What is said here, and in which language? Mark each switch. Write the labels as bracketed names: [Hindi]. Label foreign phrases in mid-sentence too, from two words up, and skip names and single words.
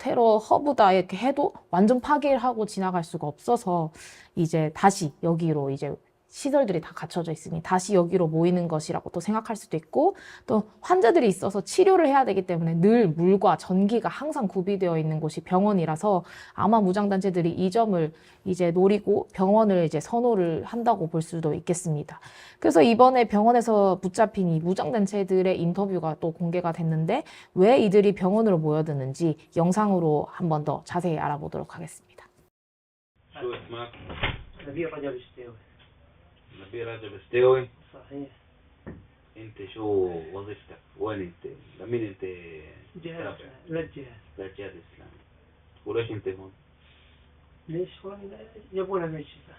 [Korean] 테러 허브다 이렇게 해도 완전 파괴를 하고 지나갈 수가 없어서 이제 다시 여기로 이제 시설들이 다 갖춰져 있으니 다시 여기로 모이는 것이라고 또 생각할 수도 있고, 또 환자들이 있어서 치료를 해야 되기 때문에 늘 물과 전기가 항상 구비되어 있는 곳이 병원이라서 아마 무장단체들이 이 점을 이제 노리고 병원을 이제 선호를 한다고 볼 수도 있겠습니다. 그래서 이번에 병원에서 붙잡힌 이 무장단체들의 인터뷰가 또 공개가 됐는데 왜 이들이 병원으로 모여드는지 영상으로 한 번 더 자세히 알아보도록 하겠습니다. [Arabic] شو اسمك؟ نبيل رجب الشتاوي. نبيل رجب الستاوي. صحيح. انت شو وظيفتك؟ وين انت؟ لمين انت جهاز تابع؟ للجهاز. للجهاد الاسلامي. وليش انت هون؟ ليش هون جابونا من الشفاء،